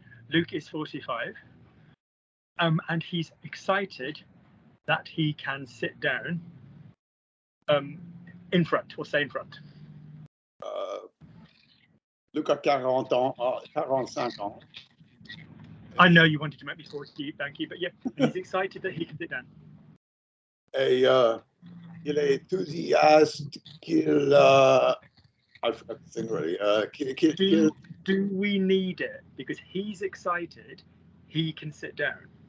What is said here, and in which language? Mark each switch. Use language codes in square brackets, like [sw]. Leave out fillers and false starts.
[en] Luke is 45, and he's excited that he can sit down in front, or say in front. [fr] Luke a 40 ans, 45 ans. [en] I know you wanted to make me 40, thank you, but yeah, he's excited that he can sit down. [fr] Et il est enthousiaste qu'il [en] I forgot the thing really. Do we need it? Because he's excited, he can sit down.